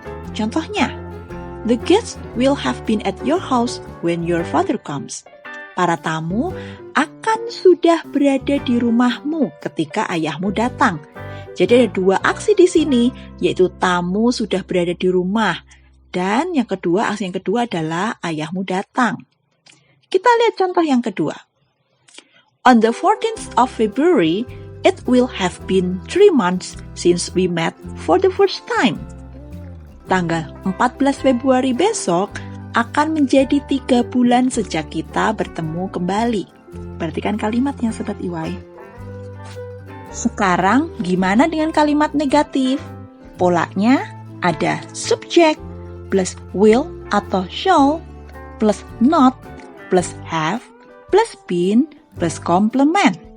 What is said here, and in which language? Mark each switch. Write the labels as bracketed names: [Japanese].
[English] Contohnya, the guests will have been at your house when your father comes. [Indonesian] Para tamu akan sudah berada di rumahmu ketika ayahmu datang. Jadi ada dua aksi di sini, yaitu tamu sudah berada di rumah. Dan yang kedua, aksi yang kedua adalah ayahmu datang. Kita lihat contoh yang kedua. [English] On the 14th of February, it will have been 3 months since we met for the first time. [Indonesian] Tanggal 14 Februari besok akan menjadi 3 bulan sejak kita bertemu kembali. Perhatikan kalimatnya Sobat EY. Sekarang gimana dengan kalimat negatif? Polanya ada subject plus will atau shall plus not plus have plus been plus complement.